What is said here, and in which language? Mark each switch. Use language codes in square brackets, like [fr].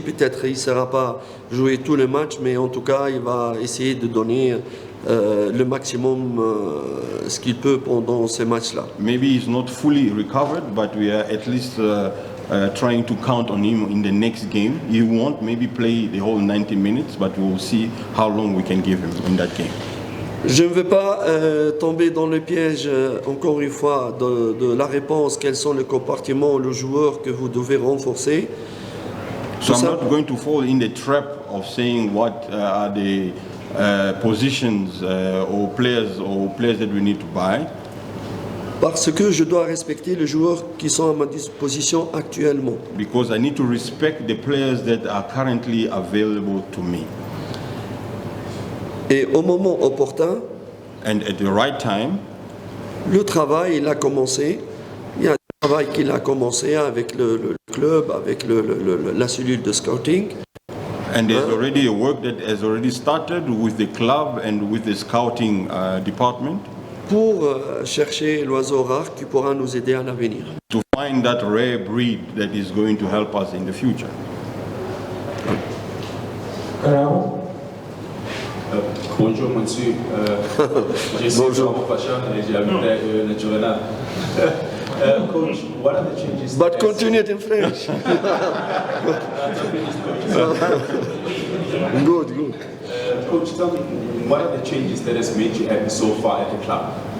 [fr] Peut-être il ne sera pas jouer tous les matchs, mais en tout cas, il va essayer de donner le maximum ce qu'il peut pendant ces matchs-là. [en] Maybe he's not fully recovered, but we are at least trying to count on him in the next game. He won't maybe play the whole 90 minutes, but we will see how long we can give him in that game. [fr] Je ne veux pas tomber dans le piège, encore une fois, de la réponse, quels sont les compartiments, le joueur que vous devez renforcer. [en] So I'm not going to fall in the trap of saying what are the positions or players that we need to buy. [fr] Parce que je dois respecter les joueurs qui sont à ma disposition actuellement. [en] Because I need to respect the players that are currently available to me. [fr] Et au moment opportun, [en] and at the right time, [fr] le travail il a commencé. Il y a un travail qu'il a commencé avec le club, avec la cellule de scouting. [en] And there's already a work that has already started with the club and with the scouting department. [fr] Pour chercher l'oiseau rare qui pourra nous aider à l'avenir. [en] To find that rare breed that is going to help us in the future. [fr] Bonjour monsieur, je suis Bravo Pacha et j'habite naturellement. [en] Coach, what are the changes? But continue it in French. Good. Coach, tell me, what are the changes that has made you happy so far at the club?